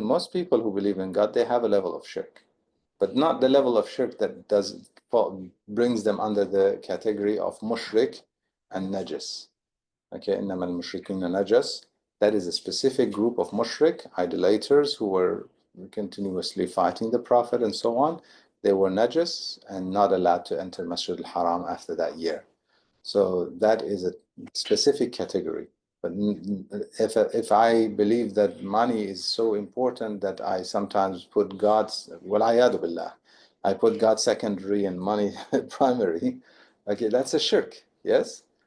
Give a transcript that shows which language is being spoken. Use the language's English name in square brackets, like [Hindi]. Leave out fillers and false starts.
[English] Most people who believe in God, they have a level of shirk, but not the level of shirk that brings them under the category of mushrik and najis. Okay, [Arabic] إِنَّمَا الْمُشْرِكِينَ نَجَسٌ. [English] That is a specific group of mushrik, idolaters, who were continuously fighting the Prophet and so on. They were najis and not allowed to enter Masjid al-Haram after that year. So that is a specific category. But if I believe that money is so important that I sometimes put God's, [Arabic] وَالْعَيَاذُ بِاللَّهِ, [English] I put God secondary and money primary, okay, that's a shirk, yes?